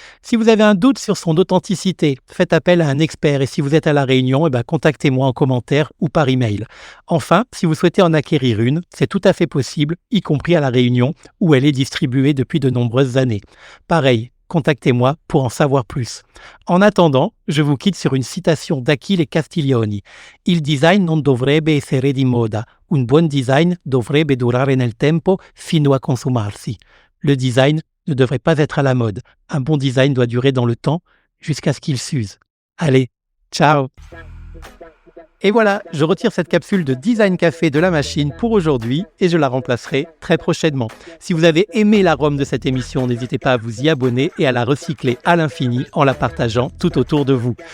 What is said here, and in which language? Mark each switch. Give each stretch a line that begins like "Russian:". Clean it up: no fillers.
French: Si vous avez un doute sur son authenticité, faites appel à un expert et si vous êtes à La Réunion, contactez-moi en commentaire ou par email. Enfin, si vous souhaitez en acquérir une, c'est tout à fait possible, y compris à La Réunion, où elle est distribuée depuis de nombreuses années. Pareil, contactez-moi pour en savoir plus. En attendant, je vous quitte sur une citation d'Achille Castiglioni.
Italian: Il design non dovrebbe essere di moda. Un buon design dovrebbe durare nel tempo fino a consumarsi.
French: Le design ne devrait pas être à la mode. Un bon design doit durer dans le temps jusqu'à ce qu'il s'use. Allez, ciao! Et voilà, je retire cette capsule de Design Café de la machine pour aujourd'hui et je la remplacerai très prochainement. Si vous avez aimé l'arôme de cette émission, n'hésitez pas à vous y abonner et à la recycler à l'infini en la partageant tout autour de vous.